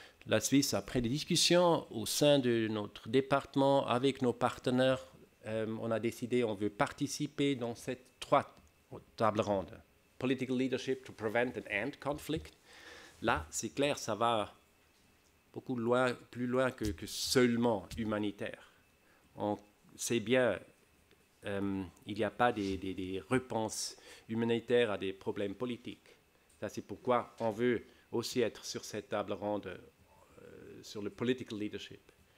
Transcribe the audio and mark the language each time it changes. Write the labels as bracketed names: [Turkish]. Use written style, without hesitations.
[French] La Suisse, après des discussions au sein de notre département avec nos partenaires, on a décidé qu'on veut participer dans ces 3 tables rondes. [English] Political leadership to prevent and end conflict. [French] Là, c'est clair, ça va beaucoup plus loin que seulement humanitaire. On sait bien, il n'y a pas des réponses humanitaires à des problèmes politiques. Ça, c'est pourquoi on veut aussi être sur cette table ronde sur le political leadership.